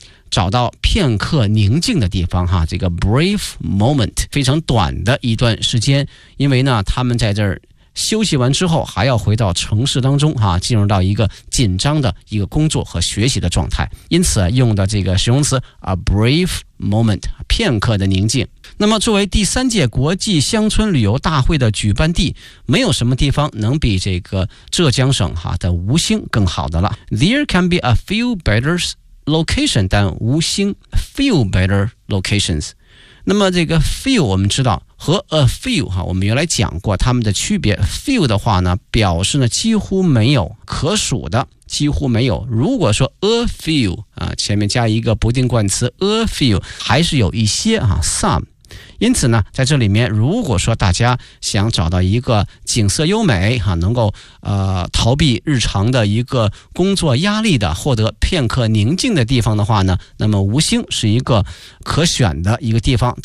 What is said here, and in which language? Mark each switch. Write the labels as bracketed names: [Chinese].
[Chinese] 找到片刻宁静的地方、啊、这个 [English] brief moment [Chinese] 非常短的一段时间，因为呢他们在这儿休息完之后还要回到城市当中、啊、进入到一个紧张的一个工作和学习的状态，因此用的这个形容词 [English] a brief moment， [Chinese] 片刻的宁静。那么作为第三届国际乡村旅游大会的举办地，没有什么地方能比这个浙江省、啊、的吴兴更好的了。 [English] There can be a few better locations than 吴兴， few better locations。 [Chinese] 那么这个 few 我们知道和 a few 哈，我们原来讲过他们的区别。 few 的话呢表示呢几乎没有，可数的几乎没有。如果说 a few 啊，前面加一个不定冠词 a few， 还是有一些啊 some。因此呢在这里面如果说大家想找到一个景色优美、啊、能够逃避日常的一个工作压力的，获得片刻宁静的地方的话呢，那么吴兴是一个可选的一个地方。